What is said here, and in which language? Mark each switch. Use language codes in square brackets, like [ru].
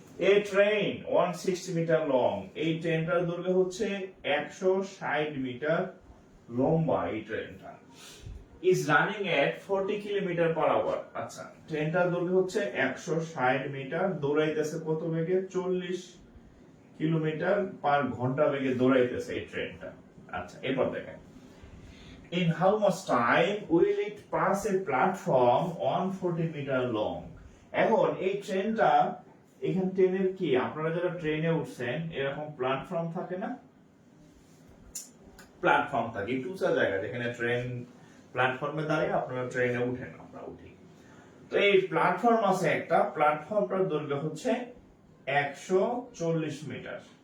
[en] A train 160 metre long. [bn] এই ট্রেনটার দৈর্ঘ্য হচ্ছে 160 মিটার লম্বা। [en] এই ট্রেনটা is running at 40 kilometre per hour. [bn] আচ্ছা, ট্রেনটার দৈর্ঘ্য হচ্ছে 160 মিটার, দৌড়াইতেছে কত বেগে? 40 কিলোমিটার পার ঘন্টা বেগে দৌড়াইতেছে এই ট্রেনটা। আচ্ছা, এরপর দেখেন, [en] in how much time will it pass a platform 140 metre long. [bn] এখন এই ট্রেনটা, এখান ট্রেনের কি, আপনারা যারা ট্রেনে উঠছেন এরকম প্ল্যাটফর্ম থাকে না? প্ল্যাটফর্ম থাকে একটু উঁচা জায়গা, যেখানে ট্রেন প্ল্যাটফর্মে দাঁড়িয়ে আপনারা ট্রেনে উঠেন, আমরা উঠি। তো এই প্ল্যাটফর্ম আছে একটা, প্ল্যাটফর্মটার দৈর্ঘ্য হচ্ছে 140 মিটার।